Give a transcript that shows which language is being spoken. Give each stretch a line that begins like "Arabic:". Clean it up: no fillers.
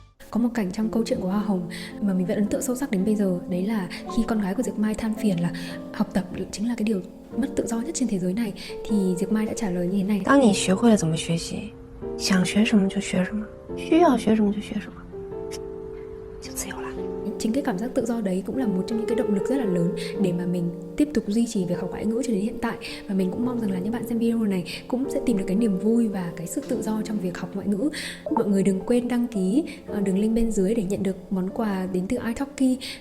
Vietnamese: Có một cảnh trong câu chuyện của Hoa Hồng mà mình vẫn ấn tượng sâu sắc đến bây giờ. Đấy là khi con gái của Diệp Mai than phiền là học tập chính là cái điều mất tự do nhất trên thế giới này, thì Diệp Mai đã trả lời như thế này:
Chinese: 当你学会了怎么学习，想学什么就学什么，需要学什么就学什么，就自由了。
Vietnamese: chính cái cảm giác tự do đấy cũng là một trong những cái động lực rất là lớn để mà mình tiếp tục duy trì việc học ngoại ngữ cho đến hiện tại. Và mình cũng mong rằng là những bạn xem video này cũng sẽ tìm được cái niềm vui và cái sự tự do trong việc học ngoại ngữ. Mọi người đừng quên đăng ký đường link bên dưới để nhận được món quà đến từ italki.